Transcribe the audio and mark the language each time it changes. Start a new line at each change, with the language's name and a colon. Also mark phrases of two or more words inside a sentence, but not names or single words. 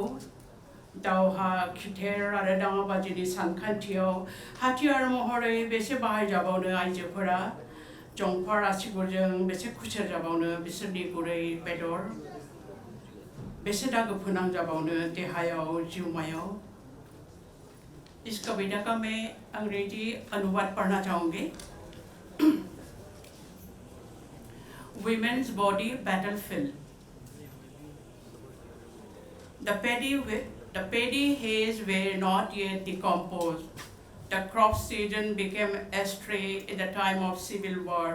Bodo: दावहा खिथेर आरो दाङाबाजिनि सानखान्थियाव हाथियार महरै बेसे बाहायजाबावनो आइजोफोरा जंफार आसिगुरजों बेसे खुसेर जाबावनो बिसोरनि गुरै बेदर बेसे दागो फोनांजाबावनो देहायाव जिउमायाव
Hindi: इस कविता का मैं अंग्रेजी अनुवाद पढ़ना चाहूँगी
English: Women's Body Battlefield. The paddy hays were not yet decomposed. The crop season became astray in the time of civil war.